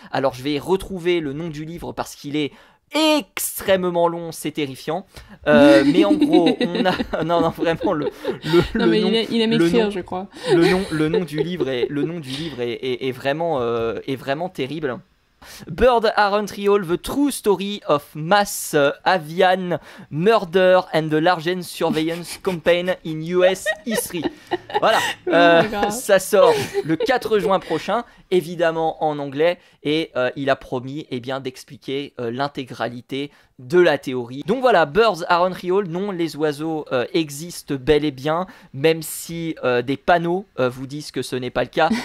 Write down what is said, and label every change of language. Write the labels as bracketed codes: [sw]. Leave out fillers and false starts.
[fr] Alors je vais retrouver le nom du livre parce qu'il est extrêmement long, c'est terrifiant, mais en gros on a non vraiment il aime écrire, je crois. le nom du livre est vraiment terrible. [en] Birds Aren't Real, The True Story of Mass Avian Murder and the Largest Surveillance Campaign in US History. [fr] Voilà, ça sort le 4 juin prochain, évidemment en anglais, et il a promis d'expliquer l'intégralité de la théorie. Donc voilà, birds aren't real, non, les oiseaux existent bel et bien, même si des panneaux vous disent que ce n'est pas le cas.